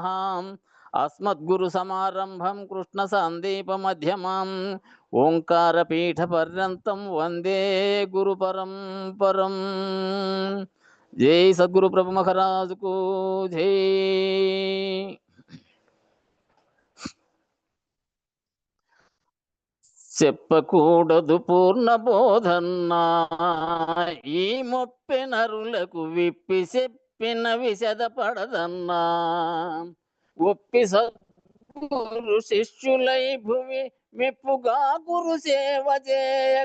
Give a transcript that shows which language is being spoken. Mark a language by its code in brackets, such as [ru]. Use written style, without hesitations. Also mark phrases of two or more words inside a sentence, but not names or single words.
[sa] अस्मद्गुरु समारंभं कृष्ण संदीप मध्यमं ओंकार पीठ पर्यंतं वंदे गुरु परंपरं। [hi] जय सद्गुरु प्रभु महाराज को जय। [te] చెప్పకూడదు పూర్ణ బోధన్నా ఈ మొప్పె నరులకు విప్పి చెప్పిన విశద పడదన్నా ఒప్పి సద్గురు శిష్యులై భువి మెప్పుగా గురు సేవ చేయక